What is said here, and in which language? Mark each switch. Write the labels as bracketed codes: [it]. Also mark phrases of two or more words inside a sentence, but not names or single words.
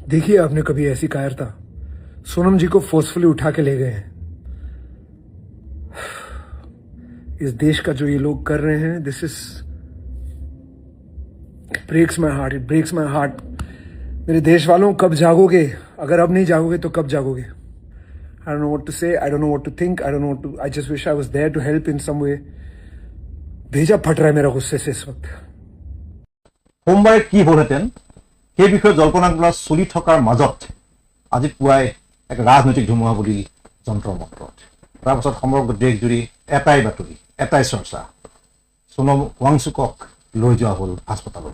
[hi] देखिए आपने कभी ऐसी कायरता सोनम जी को फोर्सफुली उठा के ले गए हैं। इस देश का जो ये लोग कर रहे हैं, [en] this is breaks my heart, it breaks my heart. [hi] मेरे देश वालों, कब जागोगे? अगर अब नहीं जागोगे तो कब जागोगे? [en] I don't know what to say, I don't know what to think, I don't know what to, I just wish I was there to help in some way. [hi] भेजा फट रहा है मेरा गुस्से से इस वक्त। [as] সোমবাৰে কি হ'লহেঁতেন সেই বিষয়ে জল্পনা কল্পনা চলি থকাৰ মাজত আজি পুৱাই এক ৰাজনৈতিক ধুমুহা বুলি যন্ত্ৰ মন্ত্ৰত তাৰপাছত সমগ্ৰ দেশজুৰি এটাই বাতৰি, এটাই চৰ্চা, সোনম ৱাংচুকক লৈ যোৱা হ'ল হাস্পতাললৈ।